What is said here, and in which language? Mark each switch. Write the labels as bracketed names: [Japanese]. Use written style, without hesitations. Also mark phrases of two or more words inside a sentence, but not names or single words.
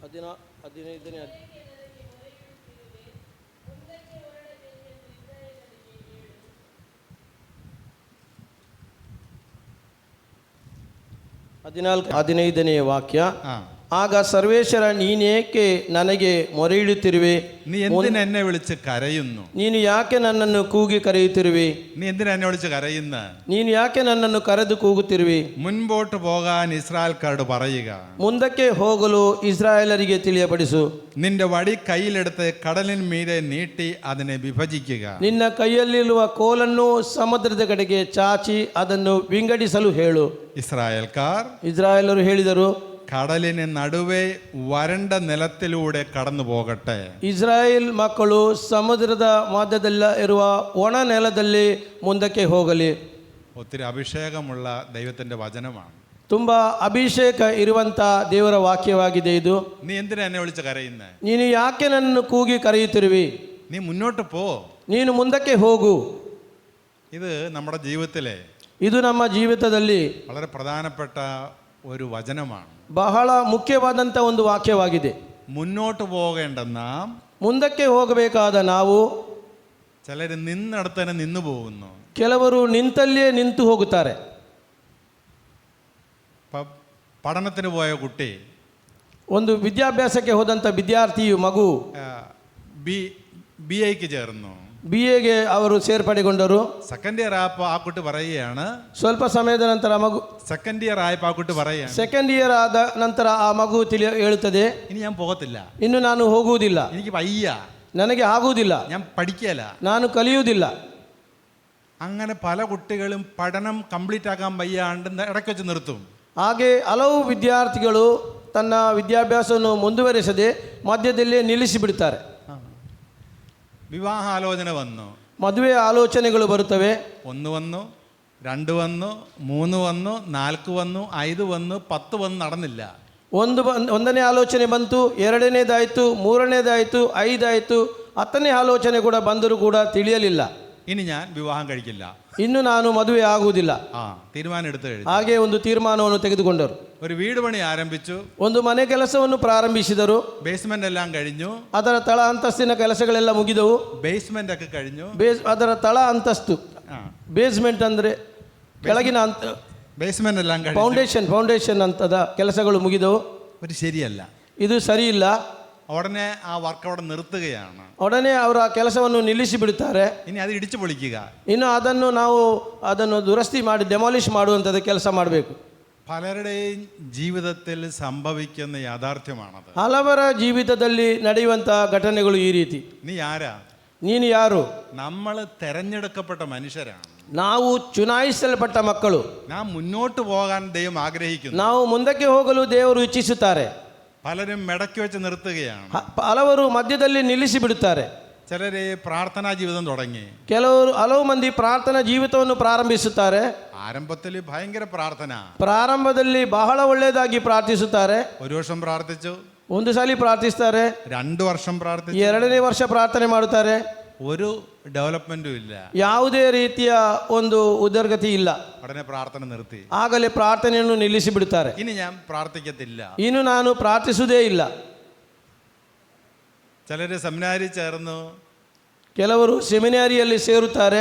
[Kannada] ಹದಿನೈದನೇ ವಾಕ್ಯ. ಆಗ ಸರ್ವೇಶ್ವರ, ನೀನೇಕೆ ನನಗೆ ಮೊರೆ ಇಡುತ್ತಿರುವೆ? [Malayalam] നീ എന്തിന് എന്നെ വിളിച്ച് കരയുന്നു? [Kannada] ನೀನು ಯಾಕೆ ನನ್ನನ್ನು ಕೂಗಿ ಕರೆಯುತ್ತಿರುವೆ? [Malayalam] നീ എന്തിനാ എന്നെ വിളിച്ച് കരയുന്ന? [Kannada] ನೀನು ಯಾಕೆ ನನ್ನನ್ನು ಕರೆದು ಕೂಗುತ್ತಿರುವೆ? [Malayalam] മുൻപോട്ട് പോകാൻ ഇസ്രായേൽക്കാരോട് പറയുക. [Kannada] ಮುಂದಕ್ಕೆ ಹೋಗಲು ಇಸ್ರಾಯೇಲರಿಗೆ ತಿಳಿಯಪಡಿಸು. [Malayalam] നിന്റെ വടി കയ്യിലെടുത്ത് കടലിന് മീതെ നീട്ടി അതിനെ വിഭജിക്കുക. [Kannada] ನಿನ್ನ ಕೈಯಲ್ಲಿರುವ ಕೋಲನ್ನು ಸಮುದ್ರದ ಕಡೆಗೆ ಚಾಚಿ ಅದನ್ನು ವಿಂಗಡಿಸಲು ಹೇಳು. [Malayalam] ഇസ്രായേലರು [Kannada] ಹೇಳಿದರು, [Malayalam] കടലിന് നടുവേ വരണ്ട നിലത്തിലൂടെ കടന്നു പോകട്ടെ. [Kannada] ಇಸ್ರಾಯೇಲ್ ಮಕ್ಕಳು ಸಮುದ್ರದ ಮಧ್ಯದಲ್ಲಿ ಇರುವ ಒಣ ನೆಲದಲ್ಲಿ ಮುಂದಕ್ಕೆ ಹೋಗಲಿ. [Malayalam] ഒത്തിരി അഭിഷേകമുള്ള ദൈവത്തിന്റെ വചനമാണ്. [Kannada] ತುಂಬಾ ಅಭಿಷೇಕ ಇರುವಂತ ದೇವರ ವಾಕ್ಯವಾಗಿದೆ ಇದು. [Malayalam] നീ എന്തിനാ എന്നെ വിളിച്ച് കരയുന്നേ? [Kannada] ನೀನು ಯಾಕೆ ನನ್ನನ್ನು ಕೂಗಿ ಕರೆಯುತ್ತಿರುವಿ? [Malayalam] നീ മുന്നോട്ട് പോ. [Kannada] ನೀನು ಮುಂದಕ್ಕೆ ಹೋಗು. [Malayalam] ഇത് നമ്മുടെ ജീവിതത്തിലെ [Kannada] ಇದು ನಮ್ಮ ಜೀವಿತದಲ್ಲಿ [Malayalam] വളരെ പ്രധാനപ്പെട്ട ഒരു വചനമാണ്. [Kannada] ಬಹಳ ಮುಖ್ಯವಾದಂಥ ಒಂದು ವಾಕ್ಯವಾಗಿದೆ. [Malayalam] മുന്നോട്ട് പോകേണ്ട നാം, [Kannada] ಮುಂದಕ್ಕೆ ಹೋಗಬೇಕಾದ ನಾವು, [Malayalam] ചിലർ നിന്നിടത്തന്നെ നിന്നു പോകുന്നു. [Kannada] ಕೆಲವರು ನಿಂತಲ್ಲಿಯೇ ನಿಂತು ಹೋಗುತ್ತಾರೆ. [Malayalam] പഠനത്തിന് പോയ കുട്ടി, [Kannada] ಒಂದು ವಿದ್ಯಾಭ್ಯಾಸಕ್ಕೆ ಹೋದಂಥ ವಿದ್ಯಾರ್ಥಿಯು ಮಗು [Malayalam] ബി ഐക്ക് ചേർന്നു. [Kannada] BAಗೆ ಅವರು ಸೇರ್ಪಡೆಗೊಂಡರು. [English] second year [Malayalam] ആയപ്പോൾ ആ കുട്ടി പറയുകയാണ്, [Kannada] ಸ್ವಲ್ಪ ಸಮಯದ ನಂತರ ಮಗು [English] second year [Malayalam] ആയപ്പോൾ ಆ കുട്ടി പറയുകയാണ്, [English] second year [Kannada] ಆದ ನಂತರ ಆ ಮಗು ಹೇಳುತ್ತದೆ, [Malayalam] ഇനി ഞാൻ പോകത്തില്ല, [Kannada] ಇನ್ನು ನಾನು ಹೋಗುವುದಿಲ್ಲ, [Malayalam] എനിക്ക് വയ്യ, [Kannada] ನನಗೆ ಆಗುವುದಿಲ್ಲ, [Malayalam] ഞാൻ പഠിക്കല, [Kannada] ನಾನು ಕಲಿಯುವುದಿಲ್ಲ. [Malayalam] അങ്ങനെ പല കുട്ടികളും പഠനം കംപ്ലീറ്റ് ആക്കാൻ വയ്യാണ്ട് ഇടയ്ക്ക് വെച്ച് നിർത്തും. [Kannada] ಹಾಗೆ ಹಲವು ವಿದ್ಯಾರ್ಥಿಗಳು ತನ್ನ ವಿದ್ಯಾಭ್ಯಾಸವನ್ನು ಮುಂದುವರಿಸದೆ ಮಧ್ಯದಲ್ಲೇ ನಿಲ್ಲಿಸಿಬಿಡ್ತಾರೆ. [Malayalam] വിവാഹാലോചന വന്നു, [Kannada] ಮದುವೆ ಆಲೋಚನೆಗಳು ಬರುತ್ತವೆ. [Malayalam] 1 വന്നു, 2 വന്നു, 3 വന്നു, 4 വന്നു, 5 വന്നു, 10 വന്നു, നടന്നില്ല. [Kannada] ಒಂದನೇ ಆಲೋಚನೆ ಬಂತು, ಎರಡನೇದಾಯಿತು, ಮೂರನೇದಾಯಿತು, 5 ಆಯಿತು, 10ನೇ ಆಲೋಚನೆ ಕೂಡ ಬಂದರೂ ಕೂಡ ತಿಳಿಯಲಿಲ್ಲ. [Malayalam] ഇനി ഞാൻ വിവാഹം കഴിക്കില്ല. [Kannada] ಇನ್ನು ನಾನು ಮದುವೆ ಆಗುವುದಿಲ್ಲ. [Malayalam] തീരുമാനം എടുത്തു കഴിഞ്ഞു. [Kannada] ಹಾಗೆ ಒಂದು ತೀರ್ಮಾನವನ್ನು ತೆಗೆದುಕೊಂಡರು. [Malayalam] ഒരു വീട് പണി ആരംഭിച്ചു. [Kannada] ಒಂದು ಮನೆ ಕೆಲಸವನ್ನು ಪ್ರಾರಂಭಿಸಿದರು. [Malayalam] ബേസ്മെന്റ് എല്ലാം കഴിഞ്ഞു. [Kannada] ಅದರ ತಳ ಅಂತಸ್ತಿನ ಕೆಲಸಗಳೆಲ್ಲ ಮುಗಿದವು. [Malayalam] ಬೇಸ್ಮೆಂಟ್ ഒക്കെ കഴിഞ്ഞു. [Kannada] ಅದರ ತಳ ಅಂತಸ್ತು, ಬೇಸ್ಮೆಂಟ್ ಅಂದ್ರೆ ಕೆಳಗಿನ [Malayalam] ಬೇಸ್ಮೆಂಟ್ എല്ലാം കഴിഞ്ഞു. [Kannada] ಫೌಂಡೇಶನ್ ಅಂತದ ಕೆಲಸಗಳು ಮುಗಿದವು. [Malayalam] ഒരു ശരിയല്ല, [Kannada] ಇದು ಸರಿ ಇಲ್ಲ. [Malayalam] ഉടനെ ആ വർക്ക് അവിടെ നിർത്തുകയാണ്. [Kannada] ಒಡನೆ ಅವರು ಆ ಕೆಲಸವನ್ನು ನಿಲ್ಲಿಸಿ ಬಿಡುತ್ತಾರೆ. [Malayalam] ഇനി അത് ഇടിച്ചു പൊളിക്കുക. [Kannada] ಇನ್ನು ಅದನ್ನು ದುರಸ್ತಿ ಮಾಡಿ ಡೆಮಾಲಿಷ್ ಮಾಡುವಂಥದ್ದು ಕೆಲಸ ಮಾಡಬೇಕು. [Malayalam] പലരുടെയും ജീവിതത്തിൽ സംഭവിക്കുന്ന യാഥാർത്ഥ്യമാണത്. [Kannada] ಹಲವರ ಜೀವಿತದಲ್ಲಿ ನಡೆಯುವಂಥ ಘಟನೆಗಳು ಈ ರೀತಿ. [Malayalam] നീ ആരാ? [Kannada] ನೀನು ಯಾರು? [Malayalam] നമ്മൾ തെരഞ്ഞെടുക്കപ്പെട്ട മനുഷ്യരാണ്. [Kannada] ನಾವು ಚುನಾಯಿಸಲ್ಪಟ್ಟ ಮಕ್ಕಳು. [Malayalam] നാം മുന്നോട്ട് പോകാൻ ദൈവം ആഗ്രഹിക്കുന്നു. [Kannada] ನಾವು ಮುಂದಕ್ಕೆ ಹೋಗಲು ದೇವರು ಇಚ್ಛಿಸುತ್ತಾರೆ. [Malayalam] പലരും മടക്കി വെച്ച് നിർത്തുകയാണ്. [Kannada] ಹಲವರು ಮಧ್ಯದಲ್ಲಿ ನಿಲ್ಲಿಸಿ ಬಿಡುತ್ತಾರೆ. [Malayalam] ചിലര് പ്രാർത്ഥനാ ജീവിതം തുടങ്ങി. [Kannada] ಹಲವು ಮಂದಿ ಪ್ರಾರ್ಥನಾ ಜೀವಿತವನ್ನು ಪ್ರಾರಂಭಿಸುತ್ತಾರೆ. [Malayalam] ആരംഭത്തിൽ ഭയങ്കര പ്രാർത്ഥന. [Kannada] ಪ್ರಾರಂಭದಲ್ಲಿ ಬಹಳ ಒಳ್ಳೆಯದಾಗಿ ಪ್ರಾರ್ಥಿಸುತ್ತಾರೆ. [Malayalam] ഒരു വർഷം പ്രാർത്ഥിച്ചു, [Kannada] ಒಂದು ಸಾಲಿ ಪ್ರಾರ್ಥಿಸ್ತಾರೆ, [Malayalam] 2 ವರ್ಷം ಪ್ರಾರ್ಥಿച്ചു, [Kannada] 2ನೇ ವರ್ಷ ಪ್ರಾರ್ಥನೆ ಮಾಡುತ್ತಾರೆ. [Malayalam] ഒരു ഡെവലപ്മെന്റും ഇല്ല, [Kannada] ಯಾವುದೇ ರೀತಿಯ ಒಂದು ಉದರ್ಗತಿ ಇಲ್ಲ. [Malayalam] ഉടനെ പ്രാർത്ഥന നിർത്തി. [Kannada] ಆಗಲೇ ಪ್ರಾರ್ಥನೆಯನ್ನು ನಿಲ್ಲಿಸಿ ಬಿಡುತ್ತಾರೆ. [Malayalam] ഇനി ഞാൻ പ്രാർത്ഥിക്കത്തില്ല. [Kannada] ಇನ್ನು ನಾನು ಪ್ರಾರ್ಥಿಸುವುದೇ ಇಲ್ಲ. [Malayalam] ചിലര് സെമിനാരി ചേർന്നു, [Kannada] ಕೆಲವರು ಸೆಮಿನಾರಿಯಲ್ಲಿ ಸೇರುತ್ತಾರೆ.